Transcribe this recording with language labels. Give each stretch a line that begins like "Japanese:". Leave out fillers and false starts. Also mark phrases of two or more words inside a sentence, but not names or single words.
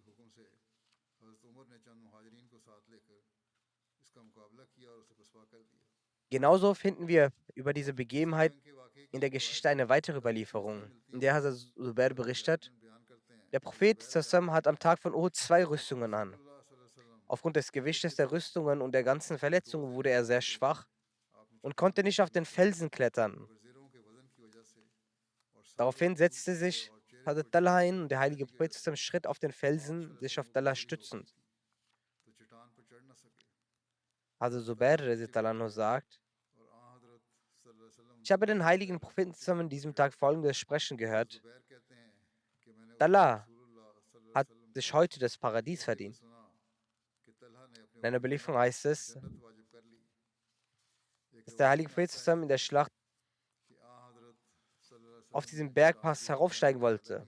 German: Genauso finden wir über diese Begebenheit in der Geschichte eine weitere Überlieferung, in der Hazrat Zubair berichtet: Der Prophet sallam hat am Tag von Uhud 2 Rüstungen an. Aufgrund des Gewichtes der Rüstungen und der ganzen Verletzungen wurde er sehr schwach und konnte nicht auf den Felsen klettern. Daraufhin setzte sich Hazrat Talha hin und der heilige Prophet sallam schritt auf den Felsen, sich auf Talha stützend. Hazrat Zubair radhiyallahu sagt: Ich habe den heiligen Propheten zusammen an diesem Tag folgendes Sprechen gehört: Talha hat sich heute das Paradies verdient. In einer Überlieferung heißt es, dass der heilige Prophet zusammen in der Schlacht auf diesem Bergpass heraufsteigen wollte.